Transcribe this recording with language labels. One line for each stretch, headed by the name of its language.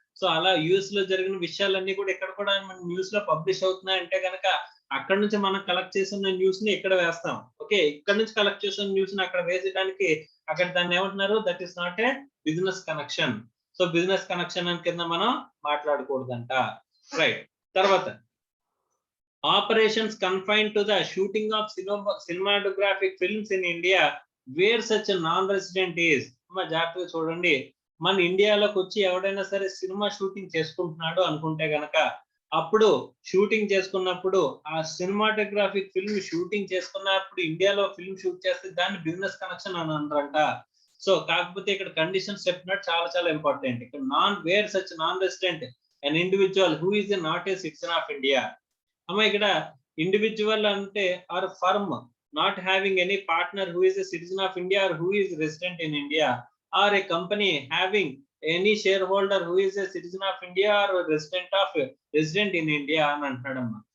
Telugu: So అలా US లో జరిగిన విషయాలన్నీ కూడా ఇక్కడ కూడా మన న్యూస్ లో పబ్లిష్ అవుతున్నాయి అంటే కనుక అక్కడ నుంచి మనం కలెక్ట్ చేసిన న్యూస్ ని ఇక్కడ వేస్తాం. ఓకే, ఇక్కడ నుంచి కలెక్ట్ చేసిన న్యూస్ ని అక్కడ వేసేయడానికి అక్కడ దాన్ని ఏమంటున్నారు?
English: That is not a business connection.
Telugu: So business connection అని కింద మనం మాట్లాడకూడదంట. రైట్.
English: తర్వాత operations confined to the shooting of cinematographic films in India where such a non-resident is.
Telugu: జాగ్రత్తగా చూడండి. మన ఇండియాలోకి వచ్చి ఎవడైనా సరే సినిమా షూటింగ్ చేసుకుంటున్నాడు అనుకుంటే గనక అప్పుడు షూటింగ్ చేసుకున్నప్పుడు ఆ సినిమాటోగ్రాఫిక్ ఫిల్మ్ షూటింగ్ చేసుకున్నప్పుడు ఇండియాలో ఫిల్మ్ షూట్ చేస్తే దాన్ని బిజినెస్ కనెక్షన్ అని అంటారంట. సో కాకపోతే ఇక్కడ కండిషన్స్ చెప్పినట్టు చాలా చాలా ఇంపార్టెంట్.
English: ఇక్కడ where such non resident an individual who is not a citizen of India.
Telugu: అమ్మా ఇక్కడ ఇండివిజువల్ అంటే
English: or firm not having any partner who is a citizen of India or who is resident in India or a company having any shareholder who is a citizen of India or resident in India
Telugu: అని అంటున్నాడమ్మా.